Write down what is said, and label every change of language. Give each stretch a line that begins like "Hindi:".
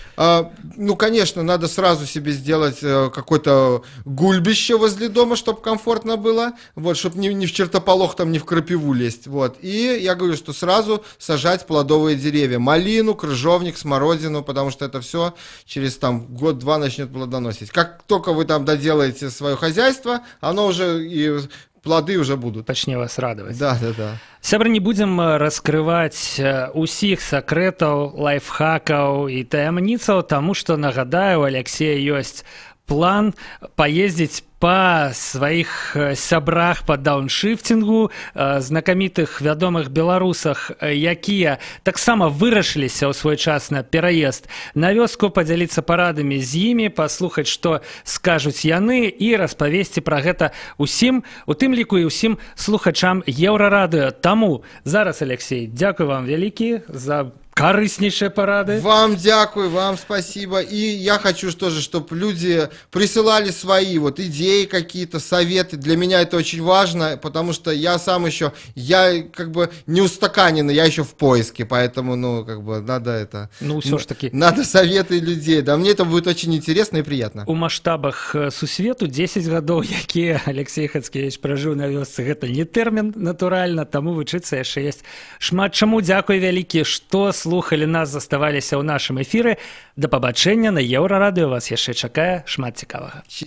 Russian: Ну, конечно, надо сразу себе сделать какое-то гульбище возле дома, чтобы комфортно было, вот, чтобы не в чертополох, там, не в крапиву лезть, вот. И я говорю, что сразу сажать плодовые деревья, малину, крыжовник, смородину, потому что это все через там год-два начнет плодоносить. Как только вы там доделаете свое хозяйство, оно уже и плоды уже будут.
Belarusian: Пачне вас радовать.
Russian: Да.
Belarusian: Сябры, не будем раскрываць усіх сакрэтаў, лайфхакаў і таямніцаў, таму што, нагадаю, у Алексея ёсць план паездзіць па сваіх сябрах па дауншыфтингу, знакамітых вядомых беларусах, якія таксама вырашыліся ў свой час на пераезд на вёску, падзяліцца парадамі з імі, паслухаць, што скажуць яны, і распавесці пра гэта усім, у тым ліку і ўсім слухачам Еўрарадыё. Таму зараз, Алексей, дзякуй вам вялікі за корыстнейшие парады.
Russian: Вам дякую, вам спасибо. И я хочу тоже, чтобы люди присылали свои вот идеи какие-то, советы. Для меня это очень важно, потому что я сам еще, я как бы не устаканенный, я еще в поиске, поэтому, ну, как бы надо это... Ну, все ж таки. Надо советы людей, да, мне это будет очень интересно и приятно.
Belarusian: У маштабах сусвету 10 гадоў, якія Алексей Хацкевіч пражыў на вёсцы, гэта не тэрмін, натуральна, таму вучыцца яшчэ ёсць шмат чаму. Дзякуй вялікі, што слухали нас, заставаліся ў нашым эфіры. Да пабачэння на Еўрарадыё, вас яшчэ чакае шмат цікавага.